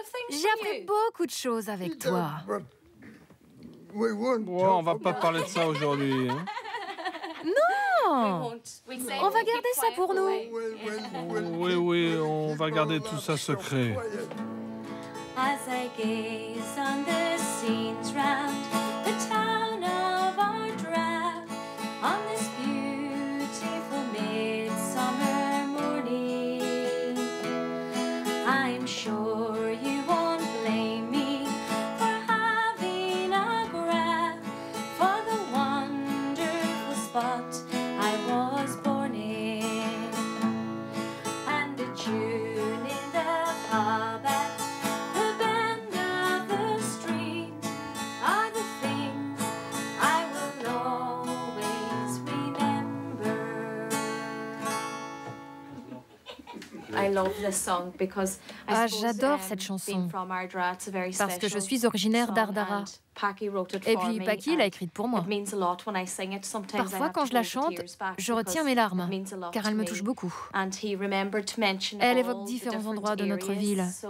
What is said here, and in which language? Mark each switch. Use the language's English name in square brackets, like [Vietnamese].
[French] J'ai appris beaucoup de choses avec toi. Bon, on va pas parler de ça aujourd'hui. Hein. Non! On va garder ça pour nous. Oui, on va garder tout ça secret. [English] As I gaze on the scenes round the town of Ardra, on this beautiful midsummer morning, I'm sure you won't blame me for having a grab for the wonderful spot I was born in, and the tune in the pub at the bend of the street are the things I will always remember. I love this song because [French] j'adore cette chanson parce que je suis originaire d'Ardara. Et puis Paki l'a écrite pour moi. Parfois, quand je la chante, je retiens mes larmes, car elle me touche beaucoup. Elle évoque différents endroits de notre ville.